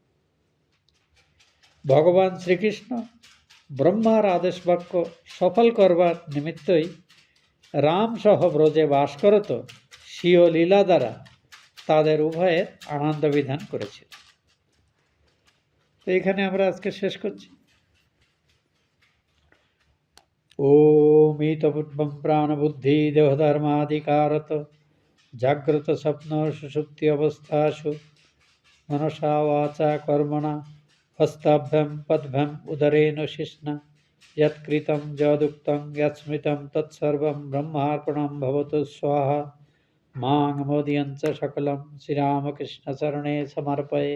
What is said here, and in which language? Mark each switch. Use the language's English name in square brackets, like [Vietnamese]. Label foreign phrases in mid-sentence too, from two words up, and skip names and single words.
[Bangla] ভগবান শ্রীকৃষ্ণ ব্রহ্মার আদেশ বাক্য সফল করবার নিমিত্তই রাম সহ ব্রজে বাস করত স্বীয় লীলা দ্বারা তাদের উভয়ের আনন্দ বিধান করেছিল। তো এখানে আমরা আজকে শেষ করছি। [Sanskrit] ওম ইতপূর্বম প্রাণবুদ্ধি দেহধর্মাধিকারত জাগ্রত স্বপ্ন সুষুপ্তি অবস্থাসু মনসা বাচা কর্মণা হস্তাভ্যাম পদ্ভ্যাম উদরেণ শিষ্ণা যৎকৃতং যদুক্তং যৎস্মৃতং তৎসর্বং ব্রহ্মার্পণং ভবতু স্বাহা। মাং মোদয়ঞ্চ সকলম শ্রীরামকৃষ্ণচরণে সমর্পয়ে।